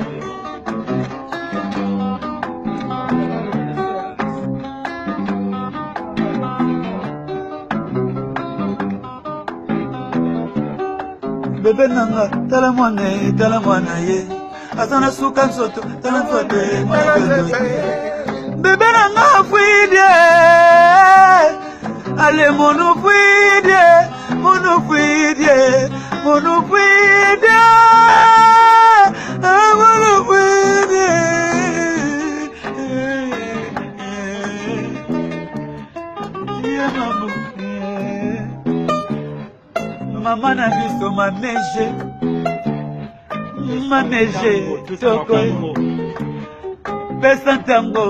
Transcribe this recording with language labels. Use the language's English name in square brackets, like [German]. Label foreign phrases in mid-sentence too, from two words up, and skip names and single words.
[Lingala] Bébé nanga, tala mwana ye. Asana suka nsoto, tala mfote, bébé nanga fuide. Ale mono fuide, mono fuide, mono fuide. Mono fuide. [French] Maman a vu son manège, [Lingala] toko, besa tango,